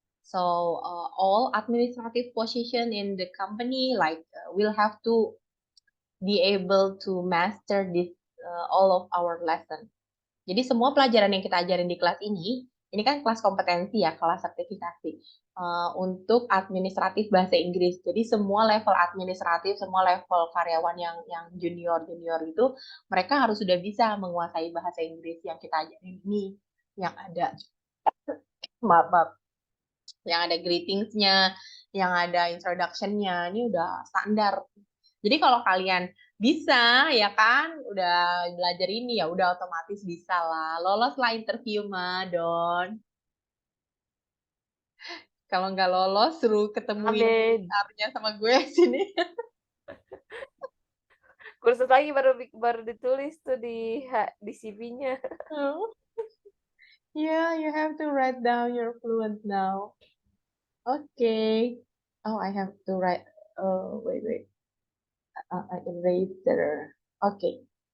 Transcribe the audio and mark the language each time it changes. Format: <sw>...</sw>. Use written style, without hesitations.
<en>So all administrative position in the company like will have to be able to master this all of our lesson.</en> <id>Jadi semua pelajaran yang kita ajarin di kelas ini kan kelas kompetensi ya, kelas sertifikasi untuk administratif bahasa Inggris. Jadi semua level administratif, semua level karyawan yang junior itu mereka harus sudah bisa menguasai bahasa Inggris yang kita ajarin ini yang ada. Maaf. yang ada greetingsnya, yang ada introduction-nya. Ini udah standar. Jadi kalau kalian bisa, ya kan, udah belajar ini ya, udah otomatis bisa lah. Lolos lah interview mah, Don. Kalau nggak lolos, suruh ketemuin Amin. HR-nya sama gue sini. Kursus lagi baru ditulis tuh di CV-nya.</id> <en>Yeah, you have to write down your fluent now. Okay. Oh, I have to write. Oh, wait. Eraser. Okay.</en>